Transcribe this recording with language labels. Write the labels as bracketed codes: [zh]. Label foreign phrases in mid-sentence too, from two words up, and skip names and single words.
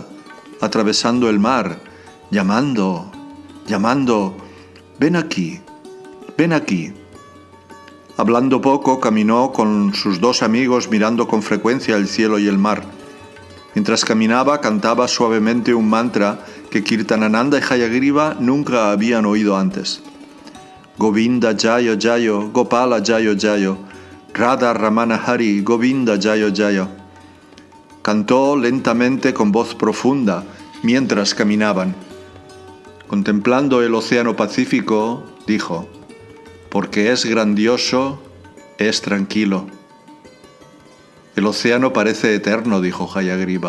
[es] Atravesando el mar, llamando, ven aquí, ven aquí. Hablando poco, caminó con sus dos amigos mirando con frecuencia el cielo y el mar. Mientras caminaba, cantaba suavemente un mantra que Kirtanananda y Hayagriva nunca habían oído antes. [sa] Govinda Jayo Jayo, Gopala Jayo Jayo, Radha Ramana Hari, Govinda Jayo Jayo. [es] Cantó lentamente con voz profunda mientras caminaban. Contemplando el océano Pacífico, dijo, porque es grandioso, es tranquilo. El océano parece eterno, dijo Hayagriva.